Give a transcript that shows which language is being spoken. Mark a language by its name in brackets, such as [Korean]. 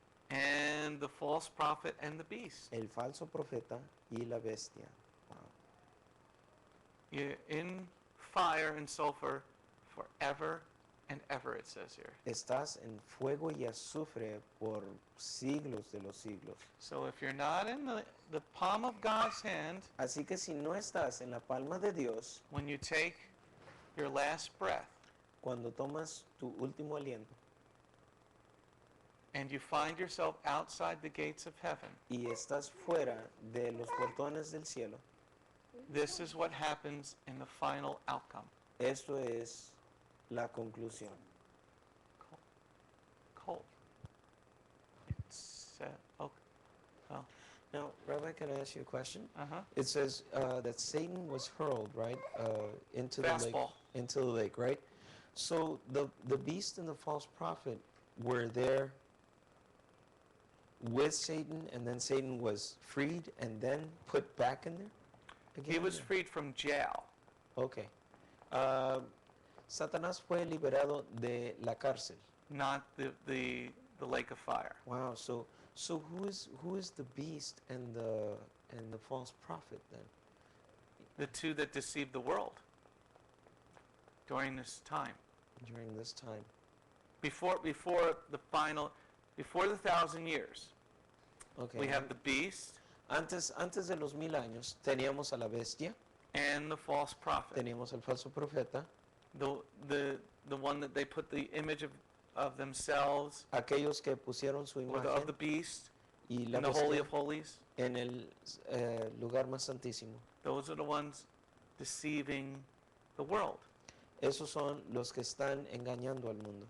[English] and the false prophet and the beast. [Spanish] el falso profeta y la bestia. [English] Wow. You're in fire and sulfur forever and ever, it says here. [Spanish] Estás en fuego y azufre por siglos de los siglos. [English] So if you're not in the palm of God's hand, [Spanish] Así que si no estás en la palma de Dios, [English] when you take your last breath [Spanish] cuando tomas tu último aliento [English] and you find yourself outside the gates of heaven, [Spanish] y estás fuera de los portones del cielo, [English] this is what happens in the final outcome. [Spanish] esto es la conclusión. [English] Cold. It's, okay. Well, Now, Rabbi, can I ask you a question? uh-huh. It says that Satan was hurled, right, into Fastball. the lake, right? So the beast and the false prophet were there with Satan, and then Satan was freed and then put back in there again? He was freed from jail. Okay. [Spanish] Satanás fue liberado de la cárcel. [English] Not the lake of fire. Wow. So who is the beast and the false prophet then? The two that deceived the world during this time. During this time. Before the 1,000 years, Okay. we have the beast [Spanish] Antes de los 1000 años teníamos a la bestia, [English] and the false prophet. [Spanish] teníamos al falso profeta, [English] The one that they put the image of themselves, [Spanish] aquellos que pusieron su [English] or of the [Spanish] imagen [English] beast, [Spanish] y la [English] in the Holy [Spanish] bestia [English] of Holies. [Spanish] en el lugar más santísimo. [English] Those are the ones deceiving the world. [Spanish] Esos son los que están engañando al mundo.